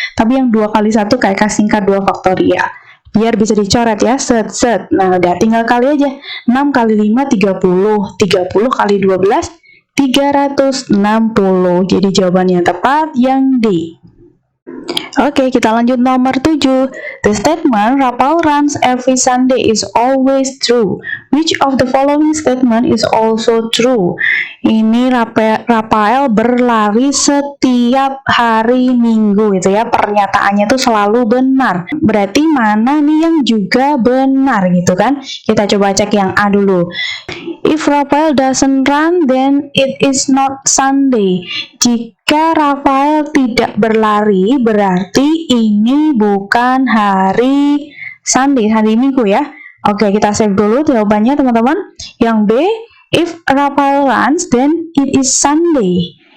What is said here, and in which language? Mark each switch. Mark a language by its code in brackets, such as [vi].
[id] Tapi yang 2 kali 1 kayak singkat 2 faktorial. Biar bisa dicoret ya, set. Nah, udah tinggal kali aja. 6 kali 5, 30. 30 kali 12, 360. Jadi jawaban yang tepat yang D. Oke, kita lanjut nomor 7. [en] The statement Rafael runs every Sunday is always true. Which of the following statement is also true? [id] Ini Rafael berlari setiap hari Minggu gitu ya. Pernyataannya itu selalu benar. Berarti mana nih yang juga benar gitu kan? Kita coba cek yang A dulu. [en] If Rafael doesn't run, then it is not Sunday. [id] Jika Rafael tidak berlari, berarti ini bukan hari Sunday, hari Minggu ya. Oke, kita save dulu jawabannya teman-teman. Yang B, [en] if Rafael runs, then it is Sunday.